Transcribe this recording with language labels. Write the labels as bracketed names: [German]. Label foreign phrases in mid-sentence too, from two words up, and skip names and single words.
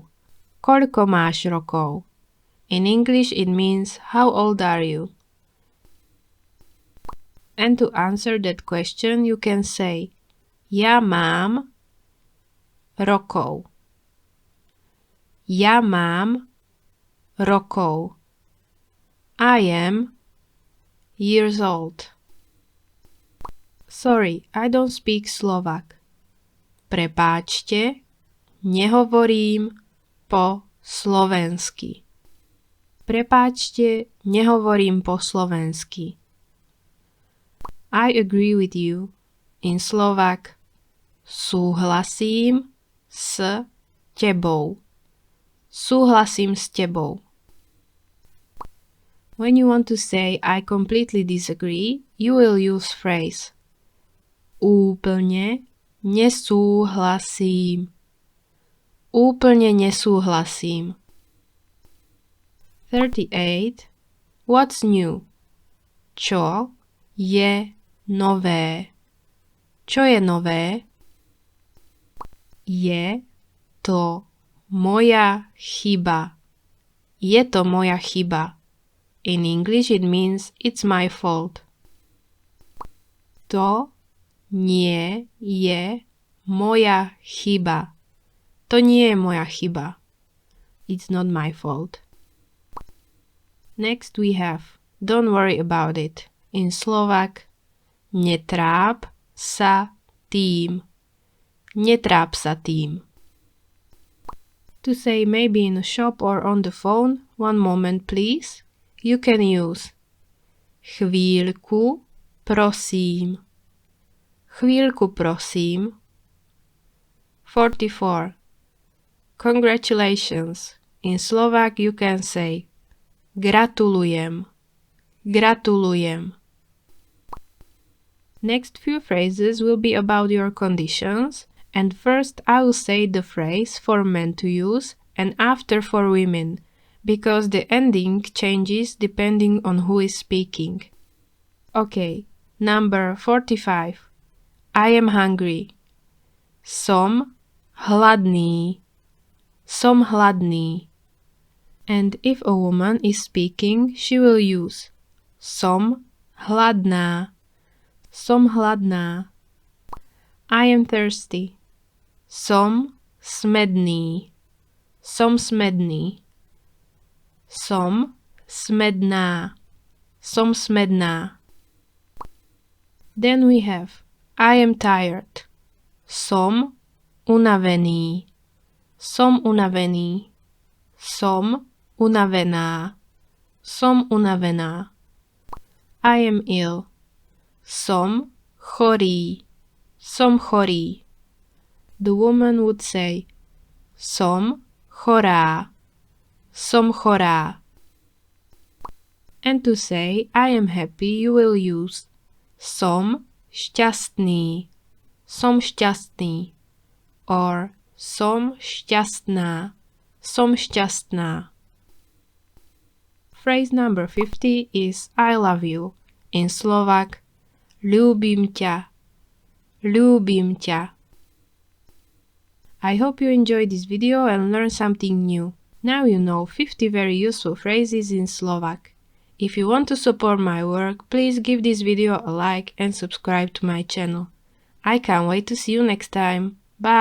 [Slovak] Koľko máš rokov? [English] In English it means how old are you? And to answer that question you can say [Slovak] Ja mám rokov. Ja mám rokov. [English] I am years old. Sorry, I don't speak Slovak. [Slovak] Prepáčte, nehovorím po slovensky. Prepáčte, nehovorím po slovensky. [English] I agree with you. In Slovak [Slovak] súhlasím s tebou. Súhlasím s tebou. [English] When you want to say I completely disagree, you will use phrase [Slovak] Úplne nesúhlasím. Úplne nesúhlasím. 38. [English] What's new? [Slovak] Čo je nové? Čo je nové? Je to moja chyba. Je to moja chyba. [English] In English it means it's my fault. [Slovak] To nie je moja chyba. To nie je moja chyba. [English] It's not my fault. Next we have don't worry about it. In Slovak [Slovak] netráp sa tým. Netráp sa tým. [English] To say maybe in a shop or on the phone, one moment please, you can use [Slovak] Chvíľku, prosím. Chvíľku, prosím. 44. [English] Congratulations. In Slovak you can say Gratulujem. [Slovak] Gratulujem. [English] Next few phrases will be about your conditions, and first I will say the phrase for men to use and after for women, because the ending changes depending on who is speaking. Okay, number 45. I am hungry. [Slovak] Som hladný. Som hladný. [English] And if a woman is speaking, she will use [Slovak] som hladná. Som hladná. [English] I am thirsty. [Slovak] Som smedný. Som smedný. Som smedná. Som smedná. [English] Then we have I am tired. [Slovak] Som unavený. Som unavený. Som unavená. Som unavená. [English] I am ill. [Slovak] Som chorý. Som chorý. [English] The woman would say [Slovak] som chorá. Som chorá. [English] And to say I am happy you will use [Slovak] som šťastný. Som šťastný. Or som šťastná. Som šťastná. [English] Phrase number 50 is I love you. In Slovak, [Slovak] ľúbim ťa. Ľúbim ťa. [English] I hope you enjoyed this video and learned something new. Now you know 50 very useful phrases in Slovak. If you want to support my work, please give this video a like and subscribe to my channel. I can't wait to see you next time.